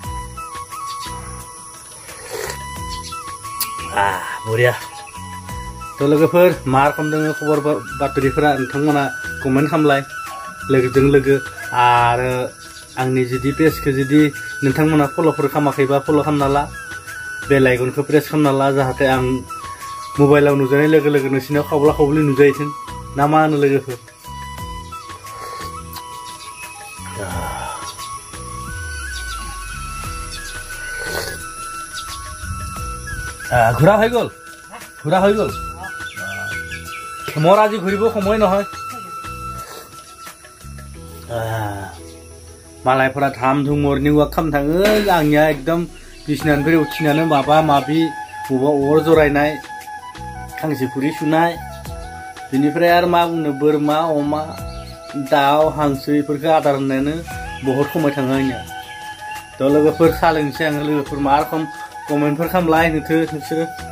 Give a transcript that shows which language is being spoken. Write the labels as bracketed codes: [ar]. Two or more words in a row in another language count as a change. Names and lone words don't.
[brx] बरिया तो लोगोफोर मा रखम दङ खबर बातरिफोरा नोंथांमोना कमेन्ट खामलाय लोगोजों लोगो आरो आंनि जुदि पेजखौ जुदि नोंथांमोना फल'फोर खामाखैबा फल' खालामना ला [en] bell iconखौ [brx] प्रेस खालामना ला जाहाथे आं मबाइलाव नुजानाय लोगो लोगो नोंसिनाव खावब्ला खावब्लि नुजाहैथों ना मा होनो लोगोफोर [as] ঘূৰা হৈ গ'ল মোৰ আজি ঘূৰিব সময় নহয় [brx] मालायफोरा धाम धुम मर्निं वाक खालामनो थाङो आंनिया एकदम बिसिनानिफ्राय उथिनानै माबा माबि बबेबा अर जरायनाय खांसि खुरि सुनाय बेनिफ्राय आरो मा बुंनो बोरमा अमा दाउ हांसो बेफोरखौ आदार होनायानो बहुत समय थाङो आंनिया थ' लोगोफोर साहा लोंसै आङो लोगोफोर मा रखम कमेन्टफोर खालामलाय नोंसोरो